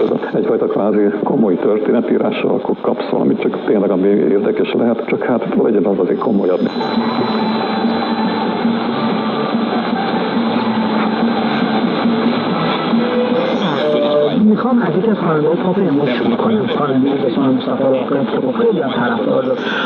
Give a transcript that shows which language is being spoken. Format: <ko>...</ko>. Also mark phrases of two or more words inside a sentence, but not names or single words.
<hu>egyfajta kvázi komoly történetírással, akkor kapsz valamit, csak tényleg ami érdekes lehet, csak hát legyen az azért komolyabb.</hu> <fa>میخوام از یک از خواننده‌های پاپ امروز شروع کنم. خواننده‌ای به اسم مصطفی راغب که با خیلی هم طرفدار داره.</fa>